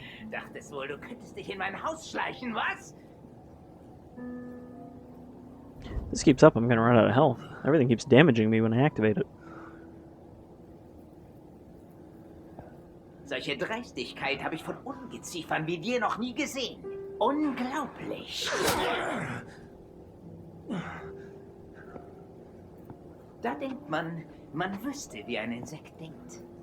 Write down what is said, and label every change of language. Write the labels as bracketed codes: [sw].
[de] Dachtest wohl, du könntest dich in mein Haus schleichen, was? [en] If this keeps up, I'm gonna run out of health. Everything keeps damaging me when I activate it. [de] Solche Dreistigkeit habe ich von Ungeziefern wie dir noch nie gesehen. Unglaublich. Da denkt man, man wüsste, wie ein Insekt denkt.